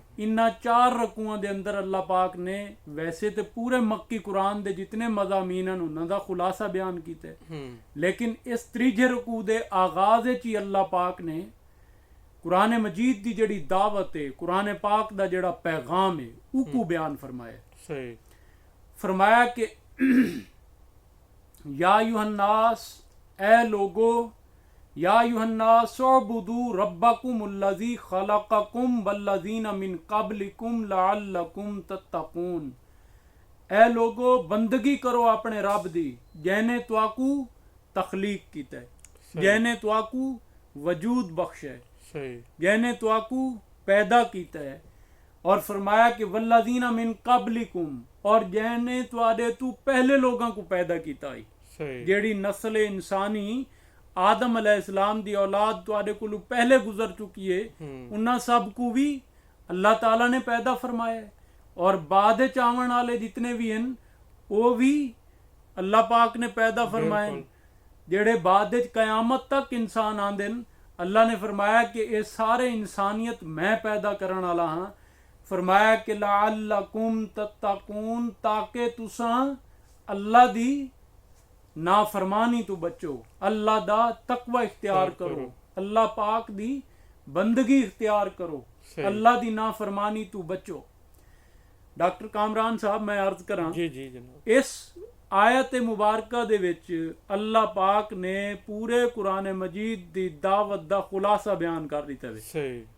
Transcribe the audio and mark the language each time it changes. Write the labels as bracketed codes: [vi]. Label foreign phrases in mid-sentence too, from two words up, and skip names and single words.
[skr] انہاں 4 رکوعاں دے اندر اللہ پاک نے ویسے تو پورے مکی قرآن دے جتنے مضامین ہیں انہاں دا خلاصہ بیان کیتا، لیکن اس تیجے رکوع دے آغاز چ ہی اللہ پاک نے قرآن مجید کی جہڑی دعوت ہے، قرآن پاک دا جہڑا پیغام ہے اوکو بیان فرمایا. فرمایا کہ [ar] يا أيها الناس, [skr] اے لوگو, [ar] يا أيها الناس اعبدوا ربكم الذي خلقكم والذين من قبلكم لعلكم تتقون. [skr] اے لوگو، بندگی کرو اپنے رب دی جینے تواکو تخلیق کیتا ہے، جینے تواکو وجود بخشا ہے، جینے تواکو پیدا کیتا ہے. اور فرمایا کہ [ar] والذين من قبلكم, [skr] اور جینے تواڈے تو پہلے لوگوں کو پیدا کیتا ہے. جیڑی نسل انسانی آدم علیہ السلام دی اولاد تواڈے کولوں پہلے گزر چکی ہے، انہاں سب کو بھی اللہ تعالیٰ نے پیدا فرمایا. اور بعد چ آون والے جتنے بھی ہیں وہ بھی اللہ پاک نے پیدا فرمائے. جیڑے بعد چ قیامت تک انسان آندے ن، اللہ نے فرمایا کہ یہ سارے انسانیت میں پیدا کرنے والا ہاں. فرمایا کہ [ar] لعلكم تتقون, [skr] تاکہ تساں اللہ دی نافرمانی تو بچو، اللہ دا تقویٰ اختیار کرو، اللہ پاک دی بندگی اختیار کرو، اللہ دی نافرمانی تو بچو. ڈاکٹر کامران صاحب میں عرض کرا، اس آیت مبارکہ دے وچ اللہ پاک نے پورے قرآن مجید دی دعوت دا خلاصہ بیان کر دتا ہے.